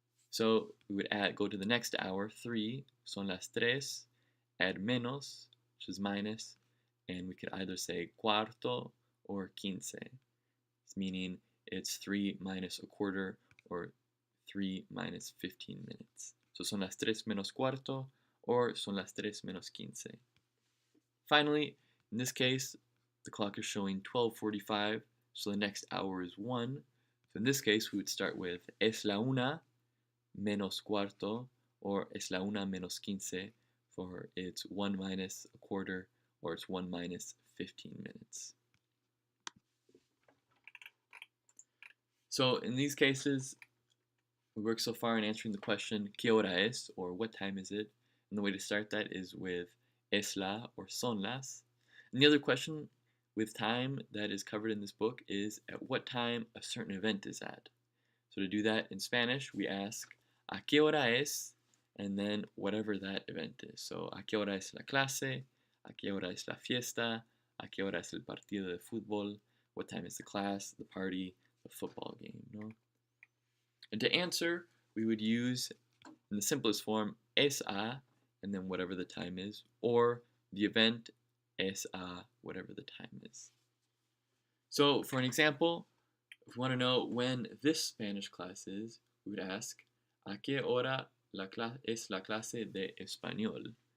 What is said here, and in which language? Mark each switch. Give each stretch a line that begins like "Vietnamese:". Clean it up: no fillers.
English: So we would go to the next hour, 3,
Spanish: son las 3,
English: add menos, which is minus, and we could either say cuarto or quince, meaning it's 3 minus a quarter, or 3 minus 15 minutes.
Spanish: So son las 3 menos cuarto, or son las 3 menos quince.
English: Finally, in this case, the clock is showing 12:45, so the next hour is 1. So in this case, we would start with
Spanish: es la 1 menos cuarto,
English: or
Spanish: es la 1 menos quince,
English: for it's 1 minus a quarter, or it's 1 minus 15 minutes. So in these cases, we worked so far in answering the question
Spanish: ¿Qué hora es?
English: Or what time is it? And the way to start that is with es la or son las. And the other question with time that is covered in this book is at what time a certain event is at. So to do that in Spanish, we ask
Spanish: ¿A qué hora es?
English: And then whatever that event is.
Spanish: So ¿A qué hora es la clase? ¿A qué hora es la fiesta? ¿A qué hora es el partido de fútbol?
English: What time is the class, the party, the football game? No? And to answer, we would use, in the simplest form, es a, and then whatever the time is, or the event es a, whatever the time is. So for an example, if we want to know when this Spanish class is, we would ask,
Spanish: ¿A qué hora es la clase de español?